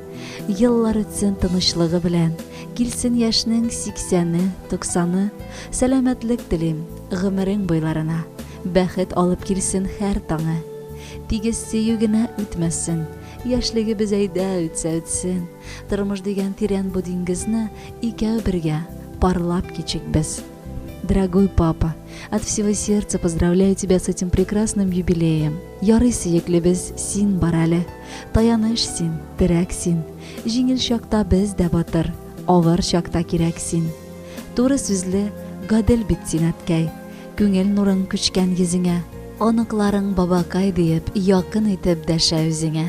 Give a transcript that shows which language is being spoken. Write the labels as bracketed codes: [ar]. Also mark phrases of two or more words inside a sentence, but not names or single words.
[tt] Еллар үтсен тынычлыгы белән, килсен яшнең 80-ны, 90-ны, сәламәтлек телим гомерең буйларына, бәхет алып килсен һәр таңы. Тигез сөю генә үтмәсен, яшьлегебез әйдә үтсә үтсен, тормыш дигән тирән бу диңгезне икәү бергә парлап кичик без. [ru] Дорогой папа, от всего сердца поздравляю тебя с этим прекрасным юбилеем. [tt] Ярый сөеклебез син бар әле, таяныш син, терәк син. Җиңел чакта без дә батыр, авыр чакта кирәк син. Туры сүзле, гадел бит син әткәй, күңел нурың күчкән йөзеңә, аныкларың бабакай диеп якын итеп дәшә үзеңә.